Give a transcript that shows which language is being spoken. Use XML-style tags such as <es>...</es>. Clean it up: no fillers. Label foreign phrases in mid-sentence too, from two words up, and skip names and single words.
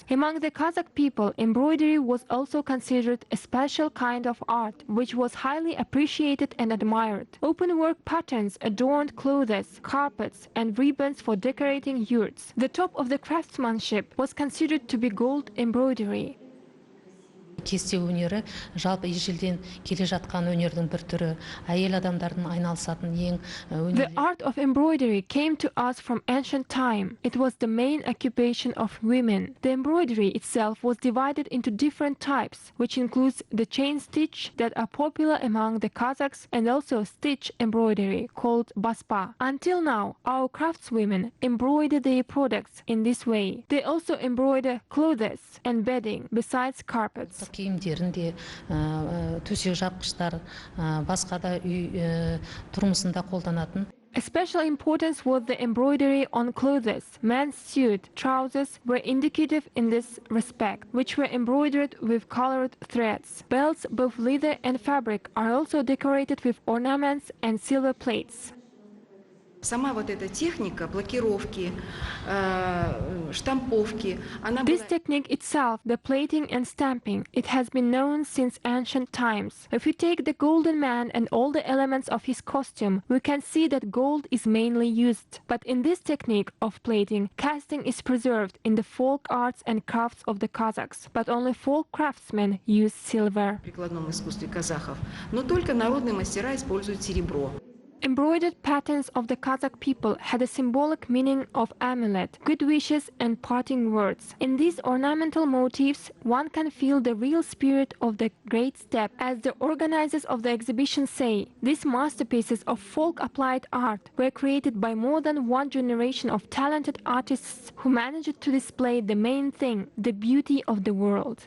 <en>Among the Kazakh people, embroidery was also considered a special kind of art, which was highly appreciated and admired. Open-work patterns adorned clothes, carpets, and ribbons for decorating yurts. The top of the craftsmanship was considered to be gold embroidery.</en> <kk>Кесте өнері жалпы ежелден келе жатқан өнердің бір түрі, әйел адамдардың айналысатын ең өнері.</kk> <en>The art of embroidery came to us from ancient time. It was the main occupation of women. The embroidery itself was divided into different types, which includes the chain stitch that are popular among the Kazakhs and also stitch embroidery called baspa. Until now, our craftswomen embroider their products in this way. They also embroider clothes and bedding besides carpets.</en> <kk>Киімдерінде төсек жапқыштар, басқа да үй тұрмысында қолданатын.</kk> <en>A special importance was the embroidery on clothes. Men's suit, trousers were indicative in this respect, which were embroidered with colored threads. Belts, both leather and fabric, are also decorated with ornaments and silver plates.</en> <ru>Сама вот эта техника блокировки, штамповки, она</ru> <en>This</en> <ru>была...</ru> <en>technique itself, the plating and stamping, it has been known since ancient times. If we take the golden man and all the elements of his costume, we can see that gold is mainly used. But in this technique of plating, casting is preserved in the folk arts and crafts of the Kazakhs, but only folk craftsmen use silver.</en> <ru>В прикладном искусстве казахов, но только народные мастера используют серебро.</ru> <en>Embroidered patterns of the Kazakh people had a symbolic meaning of amulet, good wishes and parting words. In these ornamental motifs, one can feel the real spirit of the Great Steppe. As the organizers of the exhibition say, these masterpieces of folk applied art were created by more than one generation of talented artists who managed to display the main thing, the beauty of the world.</en>